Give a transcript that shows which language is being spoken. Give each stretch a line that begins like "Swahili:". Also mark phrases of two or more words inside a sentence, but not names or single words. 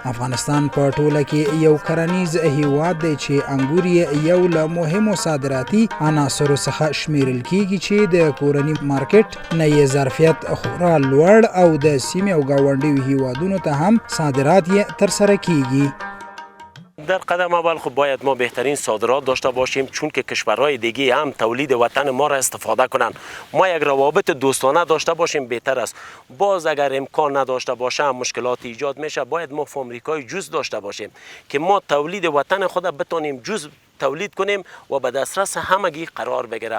Pashto: افغانستان په ټوله کې یو کرنیز هیواد دی چې انګور یې یو له مهمو صادراتي عناصرو څخه شمیرل کیږي چې د کورني مارکیټ نه یې ظرفیت خورا لوړ او د سیمې او ګاونډیو هیوادونو ته هم صادرات یې ترسره کیږي.
Persian: در قدم اول خب باید ما بهترین صادرات داشته باشیم، چون که کشورهای دیگه هم تولید وطن ما را استفاده کنند. ما یک روابط دوستانه داشته باشیم بهتر است. باز اگر امکان نداشته باشه مشکلات ایجاد میشه. باید ما فابریکای جز داشته باشیم که ما تولید وطن خود بتونیم جز تولید کنیم و به دسترس همگی قرار بگیره.